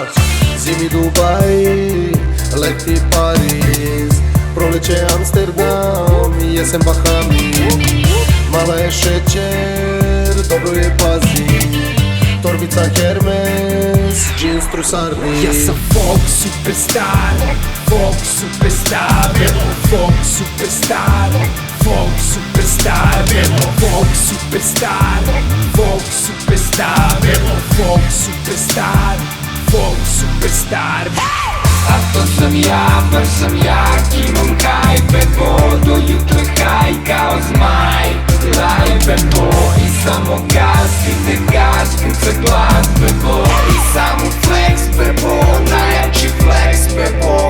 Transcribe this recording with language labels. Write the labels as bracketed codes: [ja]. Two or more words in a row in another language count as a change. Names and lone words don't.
[sr] Zimi Dubaj, leti Pariz, proleće Amsterdam, jesen Bahami. Mala je šećer, dobro je pazi, torbica Hermes, džins trusarni. Ja sam [en] folk superstar, folk superstar, folk superstar, folk superstar, folk superstar, folk superstar, folk superstar, folk superstar. [sr] A to sam ja, baš sam jak, imam hajpe, vodu jutro haj kao zmaj. Lajbe bo i samo gas, ide gas, kuca glas bebo. I samo flex bebo, najjači flex bebo.